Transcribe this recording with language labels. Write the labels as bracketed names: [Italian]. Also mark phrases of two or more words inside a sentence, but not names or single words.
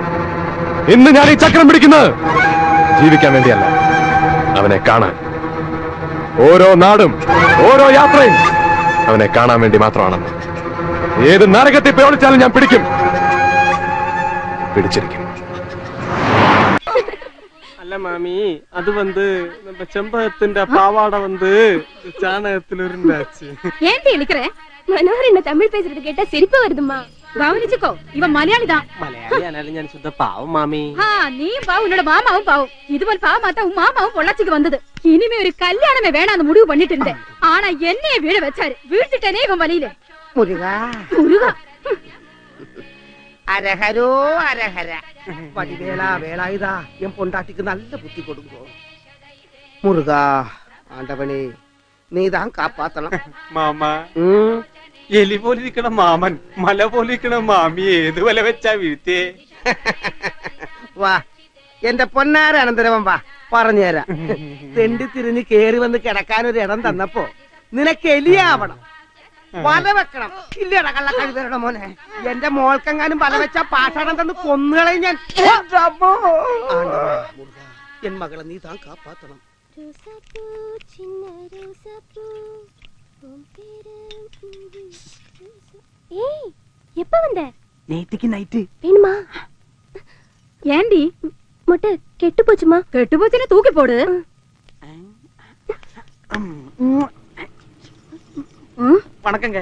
[Malayalam] ഇന്ന് ഞാൻ ഈ ചക്രം പിടിക്കുന്നത് ജീവിക്കാൻ വേണ്ടിയല്ല, അവനെ കാണാൻ. ഓരോ നാടും ഓരോ യാത്രയും അവനെ കാണാൻ വേണ്ടി മാത്രമാണെന്ന്. ഏത് നരകത്തിൽ പ്രയോഗിച്ചാലും ഞാൻ പിടിക്കും, പിടിച്ചിരിക്കും. അല്ല മാമി, അത് [Tamil] நம்ம செம்பகத்தின் பாவாடை சாணகத்தில் இருந்தாச்சு. ஏன்டி இழுக்கிற? மனோகர் என்ன தமிழ் பேசுறது கேட்டா சிரிப்பு வருதுமா. கவனிச்சுக்கோ, இவன் மலையாளி தான். மலையாளி ஆனாலும் ഞാൻ சுத்த பாவம் மாமி. நீயும் பாவம், உன்னோட மாமாவும் பாவம். இதுபோல் பாவமாத்தா உன் மாமாவும் பொள்ளாச்சிக்கு வந்தது. இனிமே ஒரு கல்யாணமே வேணாம் முடிவு பண்ணிட்டு இருந்தேன். ஆனா என்னைய வீட வச்சாரு. வீழ்த்திட்டனே இவன் வழியில. முருகா முருகா, அரஹரோ அரஹர. வடிவேலா வேலாயுதா, என் பொண்டாட்டிக்கு நல்ல புத்தி கொடுங்கோ. முருகா ஆண்டவனே, நீதான் காப்பாத்தலாம். [Malayalam] മാമാ, എലി പോലിരിക്കണ മാമൻ മല പോലിരിക്കണ മാമി ഏത് വല വെച്ചാ വീഴ്ത്തേ? വാ, എന്റെ പൊന്നാര അനന്തരവൻ വാ, പറഞ്ഞുതരാം. തെണ്ടി തിരിഞ്ഞ് കേറി വന്ന് കിടക്കാൻ ഒരു ഇടം തന്നപ്പോ നിനക്ക് എലിയാവണം, വല വെക്കണം. ഇല്ലടാ കള്ള കഴിവരുടെ മോനെ, എന്റെ മോൾക്കെങ്ങാനും വല വെച്ചാ പാഷാണം തന്ന് കൊന്നുകളയും ഞാൻ. [Tamil] என் மகளே நீ தான் காப்பாத்தணும். எப்ப வந்த? நேத்திக்கு நைட்டு. வேணுமா? ஏண்டி முட்டை கெட்டு போச்சுமா? கெட்டு போச்சுன்னு தூக்கி போடு. வணக்கங்க.